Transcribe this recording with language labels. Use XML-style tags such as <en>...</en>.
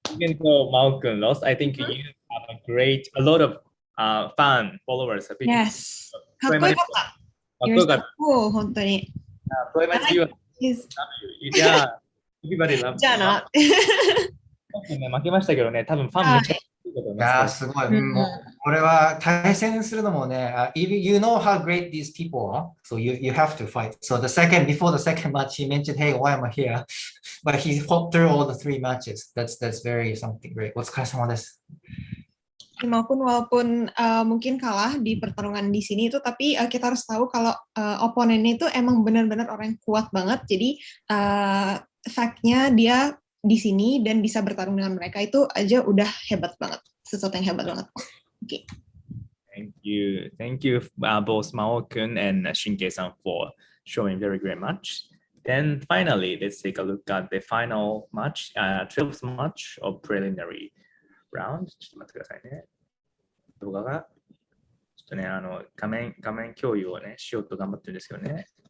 <en>Even though Mao-kun lost, I think you have a lot of fan followers. Yes.</en> <ja>かっこよかった。</ja> <en>You're so cool,</en> <ja>本当に。</ja> <en>PlayMining TV. Yeah, everybody loves it.</en> <ja>じゃあな。負けましたけどね、多分ファンめっちゃいやすごい。もうこれは対戦するのもね、</ja> <en>you know how great these people are, so you have to fight. So before the second match, he mentioned, "Hey, why am I here?" But he fought through all the 3 matches. That's very something great.</en> <ja>お疲れ様です。</ja> <id>Walaupun mungkin kalah di pertarungan di sini itu, tapi kita harus tahu kalau oponennya itu emang benar-benar orang yang kuat banget. Jadi fact-nya dia di sini dan bisa bertarung dengan mereka itu aja udah hebat banget, sesuatu yang hebat banget.</id> <en>Okay. Thank you both Mao-kun and Shinkai-san for showing very great match. Then finally, let's take a look at the final match, 12th match of preliminary round.</en> <ja>ちょっと待ってくださいね。動画がちょっとね画面共有をねしようと頑張ってるんですよね。</ja>